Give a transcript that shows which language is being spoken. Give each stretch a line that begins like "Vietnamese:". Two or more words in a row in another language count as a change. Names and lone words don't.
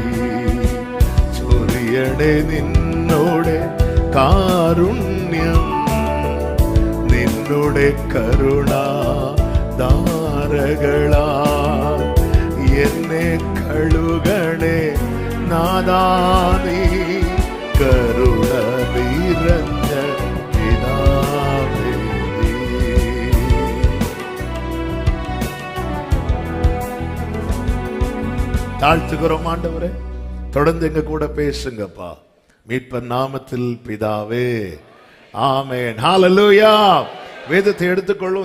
Malayalam: ചൊരിയണേ നിന്നോടെ കാരുണ്യം, നിന്നോടെ കരുണ ധാരകളാ എന്നെ കഴുകണേ നാഥാ നീ. കരുണ നിറഞ്ഞ പിതാവേ നീ.
Tamil: தாழ்த்துகிறோம் ஆண்டவரே, தொடர்ந்து எங்க கூட பேசுங்கப்பா. மீட்பர் நாமத்தில் பிதாவே, ஆமென். ஹல்லேலூயா. வேதத்தை எடுத்துக்கொள்ளும்.